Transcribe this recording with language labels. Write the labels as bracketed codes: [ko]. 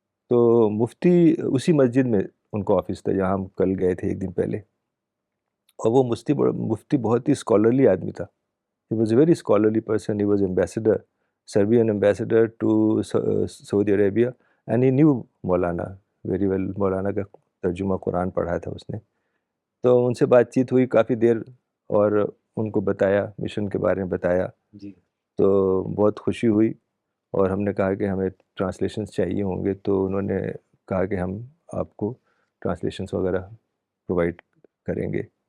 [ur] تو مفتی اسی مسجد میں ان کو آفس تھا جہاں ہم کل گئے تھے ایک دن پہلے. اور وہ مفتی بہت ہی اسکالرلی آدمی تھا. [en] He was a very scholarly person. He was ambassador, Serbian ambassador to Saudi Arabia, and he knew Maulana very well. [ur] مولانا کا ترجمہ قرآن پڑھا تھا اس نے. تو ان سے بات چیت ہوئی کافی دیر، اور ان کو بتایا، مشن کے بارے میں بتایا. تو بہت خوشی ہوئی، اور ہم نے کہا کہ ہمیں ٹرانسلیشنز چاہیے ہوں گے. تو انہوں نے کہا کہ ہم آپ کو ٹرانسلیشنز وغیرہ پرووائڈ کریں گے.